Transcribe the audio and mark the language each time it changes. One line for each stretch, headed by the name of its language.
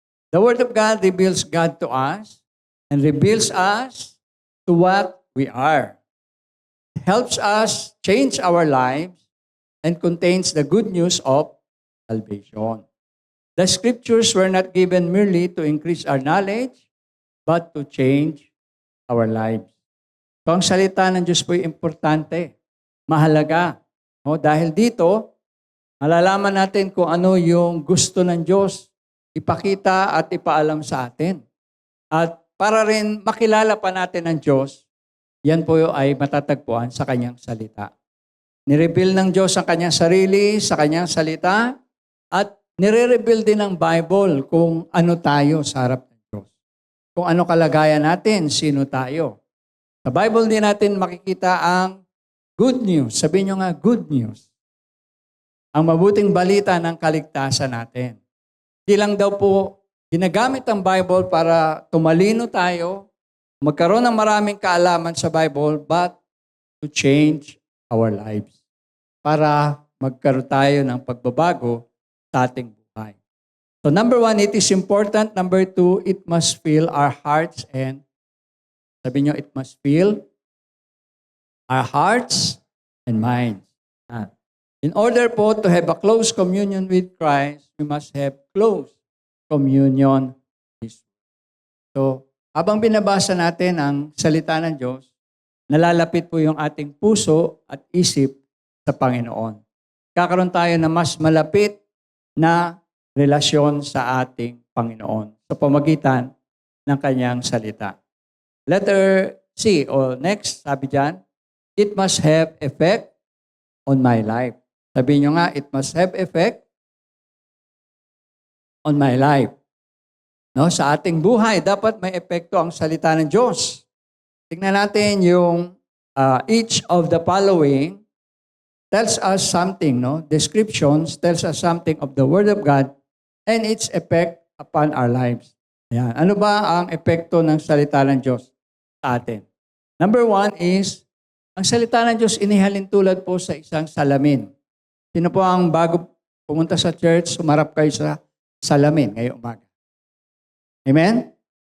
English: The Word of God reveals God to us and reveals us to what we are. It helps us change our lives and contains the good news of salvation. The Scriptures were not given merely to increase our knowledge, but to change our lives.
Filipino: So, ang salita ng Diyos po ay importante, mahalaga. No? Dahil dito, malalaman natin kung ano yung gusto ng Diyos ipakita at ipaalam sa atin. At para rin makilala pa natin ang Diyos, yan po ay matatagpuan sa Kanyang salita. Nireveal ng Diyos ang Kanyang sarili sa Kanyang salita at nire-reveal din ng Bible kung ano tayo sa harap ng Diyos. Kung ano kalagayan natin, sino tayo. Sa Bible din natin makikita ang good news. Sabihin nyo nga, good news. Ang mabuting balita ng kaligtasan natin. Hindi lang daw po ginagamit ang Bible para tumalino tayo, magkaroon ng maraming kaalaman sa Bible,
English: but to change our lives.
Filipino: Para magkaroon tayo ng pagbabago sa ating buhay.
English: So number 1, it is important. Number 2, it must fill our hearts and,
Filipino: sabi nyo,
English: it must fill our hearts and minds. In order po to have a close communion with Christ, we must have close communion with His Word.
Filipino: So, habang binabasa natin ang salita ng Diyos, nalalapit po yung ating puso at isip sa Panginoon. Kakaroon tayo na mas malapit na relasyon sa ating Panginoon sa pamagitan ng Kanyang salita. Letter C, o next, sabi dyan,
English: it must have effect on my life.
Filipino: Sabi nyo nga,
English: it must have effect on my life.
Filipino: No, sa ating buhay, dapat may epekto ang salita ng Diyos. Tingnan natin yung
English: each of the following tells us something, no? Descriptions tells us something of the Word of God and its effect upon our lives.
Filipino: Ayan. Ano ba ang epekto ng salita ng Diyos sa atin? Number 1 is, ang salita ng Diyos inihalin tulad po sa isang salamin. Sino po ang bago pumunta sa church, sumarap kayo sa salamin ngayong umaga? Amen?